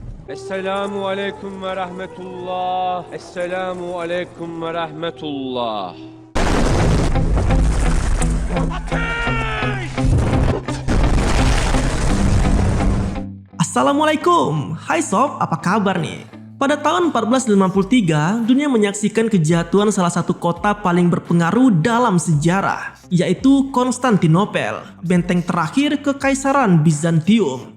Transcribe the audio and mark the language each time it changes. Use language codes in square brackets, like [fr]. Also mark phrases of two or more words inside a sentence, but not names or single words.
[ar] السلام عليكم ورحمة الله. السلام عليكم ورحمة الله. [id] Assalamualaikum, hai sob, apa kabar nih? Pada tahun 1453, dunia menyaksikan kejatuhan salah satu kota paling berpengaruh dalam sejarah, yaitu Konstantinopel, benteng terakhir Kekaisaran Bizantium.